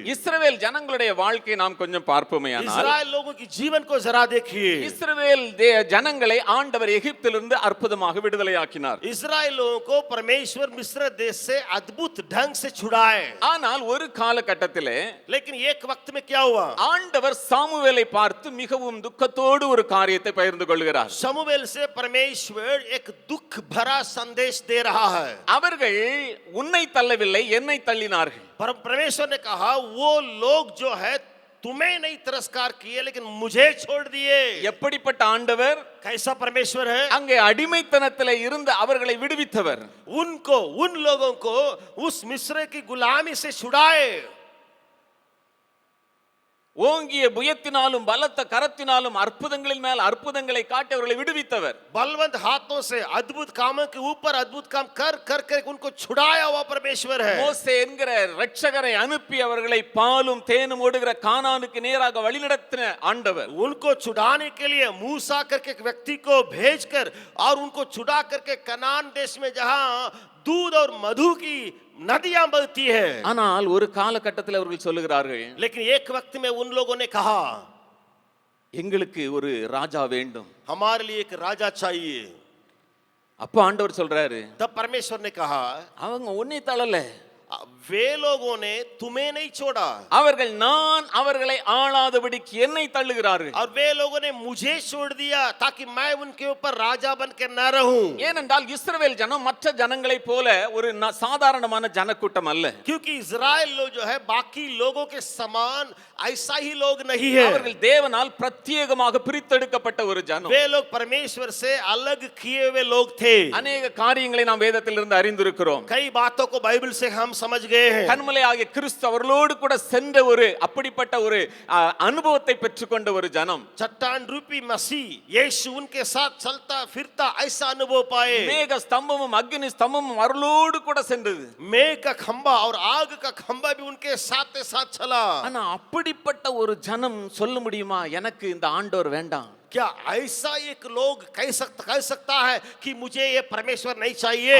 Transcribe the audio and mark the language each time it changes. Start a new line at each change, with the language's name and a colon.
Tamil: இஸ்ரவேல் ஜனங்களுடைய வாழ்க்கையை நாம் கொஞ்சம் பார்ப்போமேயானால்
Hindi: इस्राएल लोगों की जीवन को जरा देखिए.
Tamil: இஸ்ரவேல் ஜனங்களை ஆண்டவர் எகிப்திலிருந்து அற்புதமாக விடுதலையாக்கினார்.
Hindi: इस्राएल लोगों को परमेश्वर मिस्र देश से अद्भुत ढंग से छुड़ाए.
Tamil: ஆனால் ஒரு காலகட்டத்திலே
Hindi: लेकिन एक वक्त में क्या हुआ
Tamil: ஆண்டவர் சாமுவேலை பார்த்து மிகவும் துக்கத்தோடு ஒரு காரியத்தை பகிர்ந்து கொள்கிறார்.
Hindi: शमूएल से परमेश्वर एक दुख भरा संदेश दे रहा है.
Tamil: அவர்கள் உன்னை தள்ளவில்லை என்னை தள்ளினார்கள்.
Hindi: परमेश्वर ने कहा वो लोग जो है तुम्हें नहीं तिरस्कार किए लेकिन मुझे छोड़ दिए.
Tamil: எப்படிப்பட்ட ஆண்டவர்?
Hindi: कैसा परमेश्वर है?
Tamil: அங்கே அடிமைத்தனத்திலே இருந்து அவர்களை விடுவித்தவர்.
Hindi: उनको उन लोगों को उस मिस्र की गुलामी से छुड़ाए.
Tamil: ஓங்கிய புயத்தினாலும் பலத்த கரத்தினாலும் அற்புதங்களின் மேல் அற்புதங்களை காட்டி அவர்களை விடுவித்தவர்.
Hindi: बलवंत हाथों से अद्भुत कामों के ऊपर अद्भुत काम कर कर कर उनको छुड़ाया हुआ परमेश्वर है.
Tamil: மோசே என்கிற இரட்சகரை அனுப்பி அவர்களை பாலும் தேனும் ஓடுகிற கானானுக்கு நேராக வழிநடத்தின ஆண்டவர்.
Hindi: उनको छुड़ाने के लिए मूसा करके एक व्यक्ति को भेजकर और उनको छुड़ा करके कनान देश में जहां दूध और मधु की नदियां बहती है.
Tamil: ஆனால் ஒரு காலகட்டத்தில் அவர்கள் சொல்லுகிறார்கள்
Hindi: लेकिन एक वक्त में उन लोगों ने कहा
Tamil: எங்களுக்கு ஒரு ராஜா வேண்டும்.
Hindi: हमारे लिए एक राजा चाहिए.
Tamil: அப்ப ஆண்டவர் சொல்றாரு
Hindi: तब परमेश्वर ने कहा
Tamil: அவங்க உன்னை தள்ளல
Hindi: वे लोगों ने तुम्हें नहीं छोड़ा
Tamil: அவர்கள் நான் அவர்களை ஆளாதபடிக்கு என்னை தள்ளுகிறார்கள்.
Hindi: और वे लोगों ने मुझे छोड़ दिया ताकि मैं उनके ऊपर राजा बन के न रहूं.
Tamil: ஏனென்றால் இஸ்ரவேல் ஜனம் மற்ற ஜனங்களைப் போல ஒரு சாதாரணமான ஜனக்கூட்டம் அல்ல.
Hindi: क्योंकि इजराइल लोग जो है बाकी लोगों के समान ऐसा ही लोग नहीं है.
Tamil: அவர்கள் தேவனால் பிரத்யேகமாக பிரித்தெடுக்கப்பட்ட ஒரு ஜனம்.
Hindi: वे लोग परमेश्वर से अलग किए हुए लोग थे.
Tamil: அநேக காரியங்களை நாம் வேதத்திலிருந்து அறிந்திருக்கிறோம்.
Hindi: कई बातों को बाइबल से हम समझ गए हैं।
Tamil: கன்மலை ஆகிய கிறிஸ்து அவர்களோடு கூட சென்ற ஒரு அப்படிப்பட்ட ஒரு அனுபவத்தை பெற்றுக்கொண்ட ஒரு ஜனம்.
Hindi: चट्टान रूपी मसीह यीशु उनके साथ चलता फिरता ऐसा अनुभव पाए।
Tamil: மேக ஸ்தம்பமும் அக்னி ஸ்தம்பமும் அவர்களோடு கூட சென்றது.
Hindi: मेघ का खंबा और आग का खंबा भी उनके साथ साथ चला।
Tamil: ஆனா அப்படிப்பட்ட ஒரு ஜனம் சொல்ல முடியுமா எனக்கு இந்த ஆண்டவர் வேண்டாம்?
Hindi: क्या ऐसा एक लोग कह सकता है कि मुझे ये परमेश्वर नहीं चाहिए?